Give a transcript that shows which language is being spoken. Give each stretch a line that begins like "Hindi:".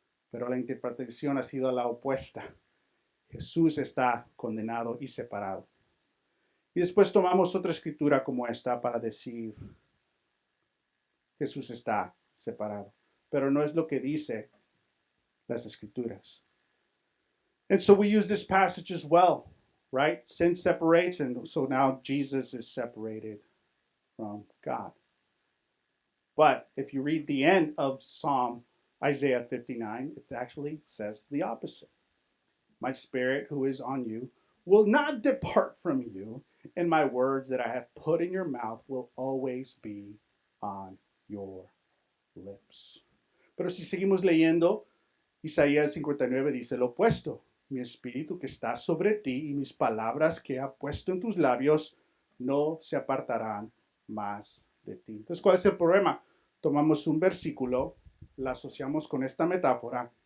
Spanish: Pero la interpretación ha sido la opuesta. Jesús está condenado y separado. Y después tomamos otra escritura como esta para decir Jesús está separado. Pero no es lo que dice las escrituras.
English: And so we use this passage as well, right? Sin separates, and so now Jesus is separated from God. But if you read the end of Isaiah 59, it actually says the opposite. My spirit who is on you will not depart from you, and my words that I have put in your mouth will always be on your lips.
Spanish: Pero si seguimos leyendo, Isaías 59 dice lo opuesto. Mi espíritu que está sobre ti y mis palabras que ha puesto en tus labios no se apartarán más de ti. Entonces, ¿cuál es el problema? Tomamos un versículo, la asociamos con esta metáfora